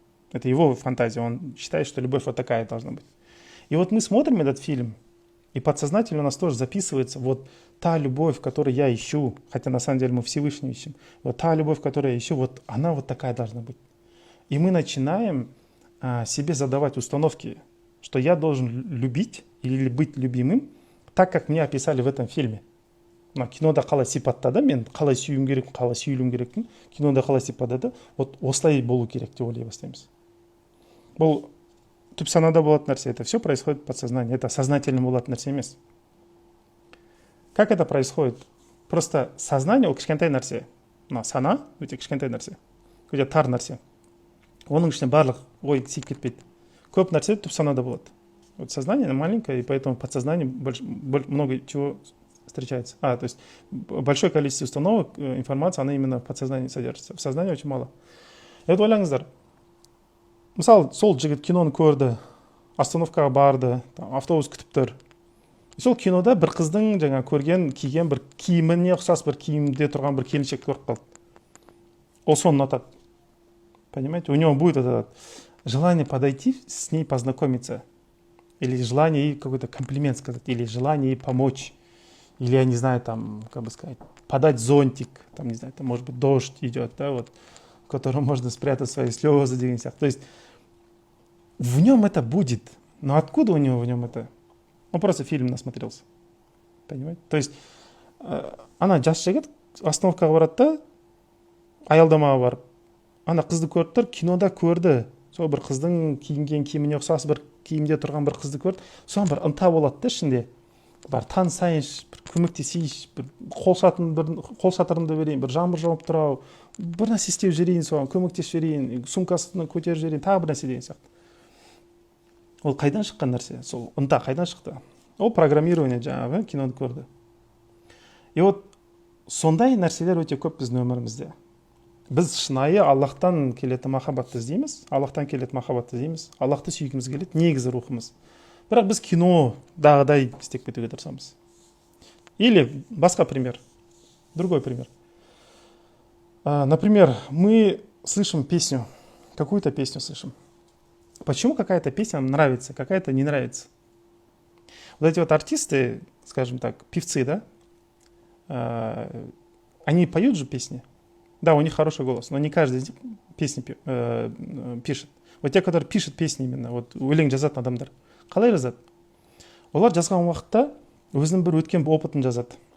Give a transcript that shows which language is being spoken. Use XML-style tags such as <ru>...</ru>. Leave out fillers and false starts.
<ru>Это его фантазия, он считает, что любовь вот такая должна быть. И вот мы смотрим этот фильм, и подсознательно у нас тоже записывается вот та любовь, которую я ищу, хотя на самом деле мы Всевышний ищем, вот та любовь, которую я ищу, вот она вот такая должна быть. И мы начинаем себе задавать установки, что я должен любить или быть любимым, так как мне описали в этом фильме.</ru> <kk>Кинода қалай сипаттады, мен қалай сүйім керек, қалай сүйілім керекпін, кинода қалай сипаттады, вот осылай болу керек деп ойлай бастаймыз. Бұл түп санада болатын нәрсе,</kk> <ru>это все происходит в подсознании, это сознательно</ru> <kk>болатын нәрсе емес.</kk> <ru>Как это происходит? Просто сознание</ru> <kk>ол кішкентай нәрсе, сана өте кішкентай нәрсе, өте тар нәрсе. Оның ішіне барлық ой сиіп кетпейді. Көп нәрсе түп санада болады.</kk> <ru>Вот сознание маленькое, и поэтому в подсознании много чего встречается. То есть большое количество установок, информации, она именно в подсознании содержится. В сознании очень мало.</ru> <kk>И вот ойлаңыздар. Мысалы, сол жігіт киноны көрді, остановкаға барды, автобус күтіп тұр. Сол кинода бір қыздың жаңа көрген, киген бір киіміне ұқсас бір киімде тұрған бір келіншек көріп қалды. Ол соны ұнатады.</kk> <ru>Понимаете? У него будет это желание подойти с ней познакомиться. Или желание ей какой-то комплимент сказать, или желание ей помочь. Или, я не знаю, там, как бы сказать, подать зонтик, там, не знаю, там, может быть, дождь идет, да, вот, в котором можно спрятать свои слезы. То есть в нем это будет. Но откуда у него в нем это? Он просто фильм насмотрелся. Понимаете? То есть</ru> <kk>ана жас жігіт остановкаға барады да, аялдамаға барып. Ана қызды көріп тұр, кинода көрді. Сол бір қыздың киінген киіміне ұқсас бір киімде тұрған бір қызды көрді. Соған бір ынта болады да ішінде. Бар танысайыншы, бір көмектесейінші, бір қол шатырымды берейін, бір жаңбыр жауып тұрау, бір нәрсе істеп жіберейін, соған көмектесіп жіберейін, сумкасын көтеріп жіберейін, тағы бір нәрсе деген сияқты. Ол қайдан шыққан нәрсе? Сол ынта қайдан шықты? Ол программирование жаңағы киноны көрді. И вот сондай нәрселер өте көп біздің өмірімізде. Біз шынайы Аллахтан келетін махаббатты іздейміз, Аллахтан келетін махаббатты іздейміз, Аллахты сүйгіміз келеді, негізі рухымыз. Бірақ біз кинодағыдай істеп кетуге тырысамыз.</kk> <ru>Или басқа пример, другой пример. Например, мы слышим песню, какую-то песню слышим. Почему какая-то песня нам нравится, какая-то не нравится? Вот эти вот артисты, скажем так, певцы, да, они поют же песни. Да, у них хороший голос, но не каждый из них песни пишет. Вот те, которые пишут песни именно, вот</ru> <kk>өлең жазатын адамдар, қалай жазады? Олар жазған уақытта өзінің бір өткен опытын жазады.</kk>